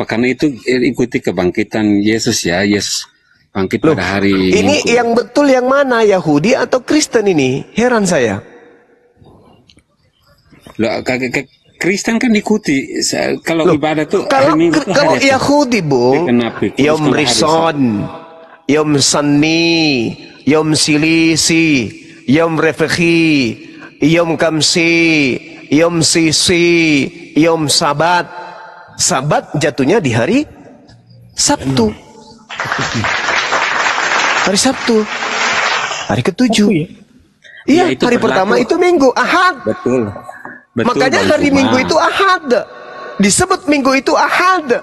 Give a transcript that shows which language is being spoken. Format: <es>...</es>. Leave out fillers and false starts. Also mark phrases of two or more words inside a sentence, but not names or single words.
<id>Karena itu ikuti kebangkitan Yesus ya. Yesus bangkit pada hari ini Minggu. Yang betul yang mana, Yahudi atau Kristen ini? Heran saya. Loh, Kristen kan ikuti. Kalau ibadah tuh kalau, hari Minggu tuh kalau hari Yahudi, Bung,</id> <he>יום ראשון, יום שני, יום שלישי, יום רביעי, יום חמישי, יום שישי, יום שבת.</he> <id>Sabat jatuhnya di hari Sabtu. Hari Sabtu. Hari ke-7. Iya, ya, hari pertama itu Minggu, Ahad. Betul. Makanya hari Minggu itu Ahad. Disebut Minggu itu Ahad.</id>